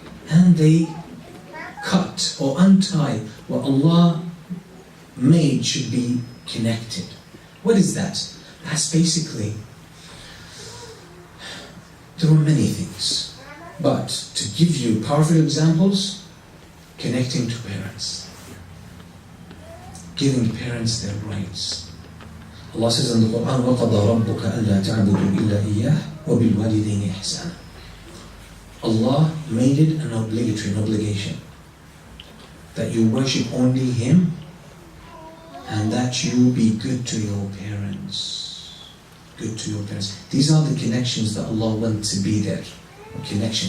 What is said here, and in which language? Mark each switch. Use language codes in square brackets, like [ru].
[en] And they cut or untie what Allah made should be connected. What is that? That's basically, there are many things, but to give you powerful examples, connecting to parents, giving parents their rights. Allah says in the Quran, [ar] وَقَضَى رَبُّكَ أَلَّا تَعْبُدُوا إِلَّا إِيَّهُ وَبِالْوَالِدَيْنِ إِحْسَانًا. [en] Allah made it an obligation, that you worship only Him and that you be good to your parents. Good to your parents. These are the connections that Allah wants to be there. Connection.